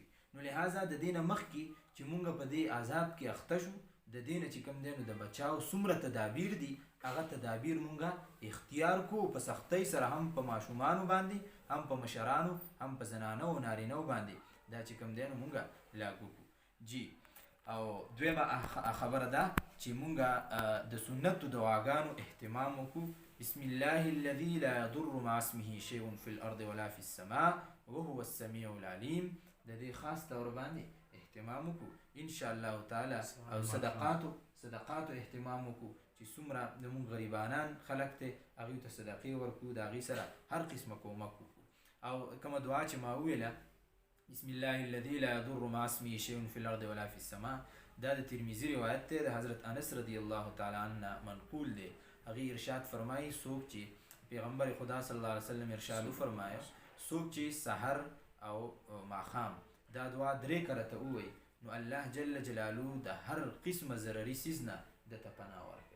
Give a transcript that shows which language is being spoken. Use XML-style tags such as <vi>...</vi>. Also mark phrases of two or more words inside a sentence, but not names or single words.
<ps>نو لہذا د دې نه مخکې چې مونږ په دې عذاب کې اخته شو د دې نه چې کوم دی نو د بچاو څومره تدابیر دي هغه تدابیر مونږ اختیار کو په سختۍ سره هم په ماشومانو باندې هم په مشرانو هم په زنانو او نارینهو باندې دا چې کوم دی نو مونږ لاګو کو. جی او دویمه خبره ده چې مونږ د سنتو دعاګانو اهتمام وکړو.</ps> <ar>بسم الله الذي لا يضر مع اسمه شيء في الارض ولا في السماء وهو السميع العليم.</ar> <ps>د دې</ps> <ur>خاص طور</ur> <ps>باندې اهتمام وکړو</ps> <ar>ان شاء الله تعالی</ar> <ps>او صدقاتو اهتمام وکړو چې څومره زموږ غریبانان خلک دی هغوی ته صدقې ورکړو د هغې سره هر قسمه کومک وکړو. او کومه دعا چې ما وویله</ps> <ar>بسم الله الذي لا يضر مع اسمه شيء في الارض ولا في السماء</ar> <ps>دا د ترمذي روایت دی د حضرت انس</ps> <ar>رضی الله تعالی عنه</ar> <ps>منقول دی. هغه ارشاد فرمایي څوک چې پیغمبر خدا</ps> <ar>صلی الله علیه وسلم</ar> <ps>ارشاد فرمایي څوک چې سحر او ماخام دا دعا 3 کرته ووایي نو الله</ps> <ar>جل جلاله</ar> <ps>د هر قسمه ضرري سیز نه دته پناه ورکوي.</ps>